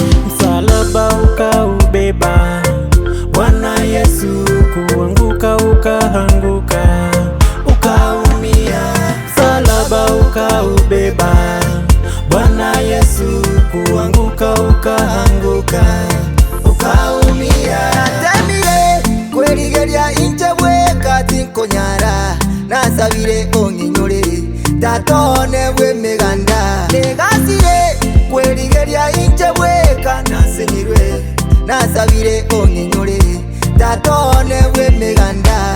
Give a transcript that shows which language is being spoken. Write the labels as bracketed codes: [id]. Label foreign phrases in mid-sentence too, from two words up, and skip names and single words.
[sw] Msalaba ukaubeba Bwana Yesu, kuanguka ukaanguka ukaumia. Msalaba ukaubeba Bwana Yesu, kuanguka ukaanguka ukaumia. [guz] Natemire kwerigeria injebwe katinkonyara, nasabire onginyore tatone bwe meganda. Negasire kwerigeria injebwe kanasenyirwe, nasabire onginyore tatone bwe meganda.